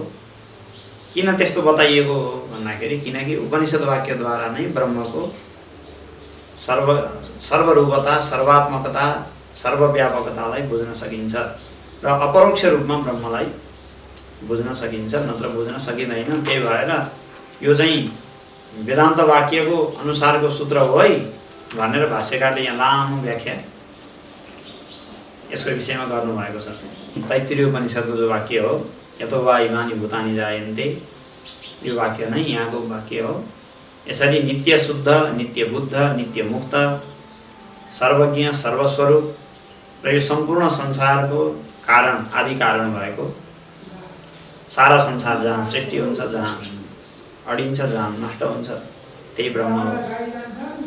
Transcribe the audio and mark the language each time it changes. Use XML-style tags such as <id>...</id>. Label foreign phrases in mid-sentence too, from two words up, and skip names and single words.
<ne>किन त्यस्तो बताइएको हो भन्दाखेरि किनकि उपनिषद वाक्यद्वारा नै ब्रह्मको सर्वरूपता, सर्वात्मकता, सर्वव्यापकतालाई बुझ्न सकिन्छ र अपरोक्ष रूपमा ब्रह्मलाई बुझ्न सकिन्छ, नत्र बुझ्न सकिँदैन। त्यही भएर यो चाहिँ वेदान्त वाक्यको अनुसारको सूत्र हो है भनेर भाष्यकारले यहाँ लामो व्याख्या यसको विषयमा गर्नुभएको छ। तैत्तिरीय उपनिषदको जो वाक्य हो</ne> <sa>यतो वा इमानि भूतानि जायन्ते,</sa> <ne>यो वाक्य नै यहाँको वाक्य हो। यसरी नित्य शुद्ध, नित्य बुद्ध, नित्य मुक्त, सर्वज्ञ, सर्वस्वरूप र यो सम्पूर्ण संसारको कारण, आदि कारण भएको, सारा संसार जहाँ सृष्टि हुन्छ, जहाँ अडिन्छ, जहाँ नष्ट हुन्छ, त्यही ब्रह्म हो।</ne>